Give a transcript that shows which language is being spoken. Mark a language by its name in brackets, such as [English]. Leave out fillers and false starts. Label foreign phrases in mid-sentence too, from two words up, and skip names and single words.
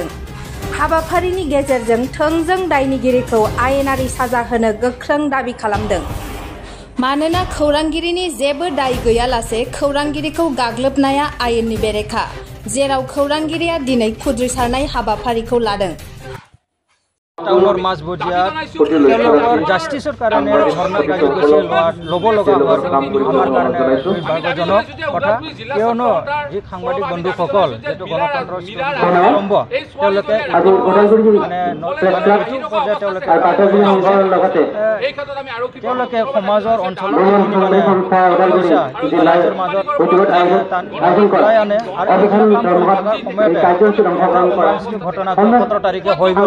[Bodo] हाबाफारिनि गेजेरजों थोंजों दायनिगिरिखौ आयेनारि साजा होनो गोख्रों दाबि खालामदों। मानोना खौरांगिरिनि जेबो दाय गैयालासे खौरांगिरिखौ गाग्लोबनाया आयेननि बेरेखा, जेराव खौरांगिरिया दिनै खुद्रिसारनाय हाबाफारिखौ लादों। [Assamese] টাউনৰ মাজবজিয়াত তেওঁলোকৰ জাষ্টিছৰ কাৰণে ধৰ্ণা কাৰ্যসূচী ল'ব লগা হোৱাটো আমাৰ কাৰণে দুৰ্ভাগ্যজনক কথা। কিয়নো যি সাংবাদিক বন্ধুসকল যিটো গণতন্ত্ৰৰ স্তম্ভ, তেওঁলোকে তেওঁলোকে সমাজৰ অঞ্চলৰ ৰাইজৰ মাজত আনে আৰু সময়তে ঘটনা 17 তাৰিখে হৈ গ'ল।